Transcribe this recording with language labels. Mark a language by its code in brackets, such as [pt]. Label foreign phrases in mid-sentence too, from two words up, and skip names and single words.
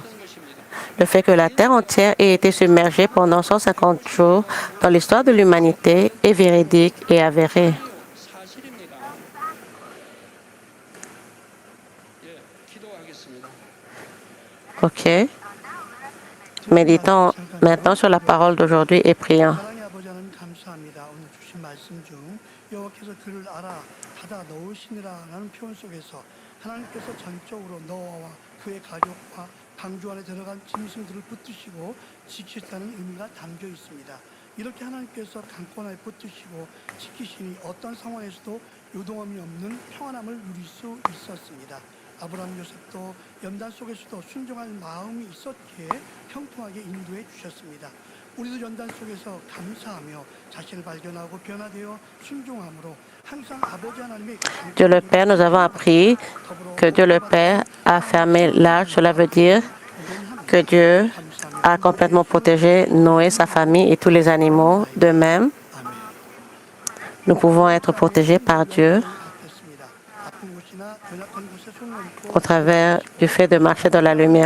[fr] Le fait que la terre entière ait été submergée pendant 150 jours dans l'histoire de l'humanité est véridique et avéré. OK. Méditons maintenant sur la parole d'aujourd'hui et prions. [ko] 방주 안에 들어간 짐승들을 붙드시고 지키셨다는 의미가 담겨 있습니다. 이렇게 하나님께서 강권하에 붙드시고 지키시니 어떤 상황에서도 요동함이 없는 평안함을 누릴 수 있었습니다. 아브라함 요셉도 연단 속에서도 순종할 마음이 있었기에 평통하게 인도해 주셨습니다. 우리도 연단 속에서 감사하며 자신을 발견하고 변화되어 순종함으로 항상 아버지 하나님의 [fr] Dieu le Père, nous avons appris que Dieu le Père a fermé l'arche. Cela veut dire que Dieu a complètement protégé Noé, sa famille et tous les animaux. De même, nous pouvons être protégés par Dieu au travers du fait de marcher dans la lumière.